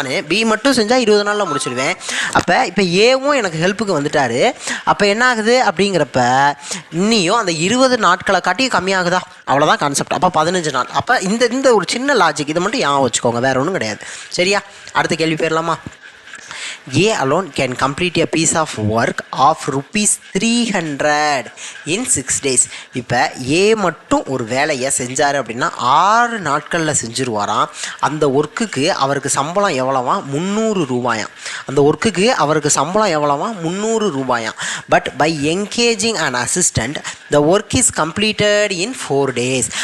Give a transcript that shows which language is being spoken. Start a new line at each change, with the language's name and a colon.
Tamil: B மட்டும் செஞ்சால் 20 நாளில் முடிச்சிடுவேன். அப்போ இப்போ ஏவும் எனக்கு ஹெல்ப்புக்கு வந்துட்டார். அப்போ என்ன ஆகுது அப்படிங்கிறப்ப இன்னியும் அந்த 20 நாட்களை காட்டி கம்மியாகுதா? அவ்வளோதான் கான்செப்ட். அப்போ 15 நாள். அப்போ இந்த ஒரு சின்ன லாஜிக் இதை மட்டும் ஞாபகம் வச்சுக்கோங்க, வேறு ஒன்றும் கிடையாது. சரியா? அடுத்த கேள்வி போயிடலாமா?
English: A alone can complete a piece of work of ₹300 in 6 days.
Tamil: இப்போ ஏ மட்டும் ஒரு வேலையை செஞ்சார் அப்படின்னா 6 நாட்களில் செஞ்சுருவாராம். அந்த ஒர்க்குக்கு அவருக்கு சம்பளம் எவ்வளவா? 300 ரூபாயாம். அந்த ஒர்க்குக்கு அவருக்கு சம்பளம் எவ்வளவா? 300 ரூபாயாம்.
English: But by engaging an assistant the work is completed in 4 days.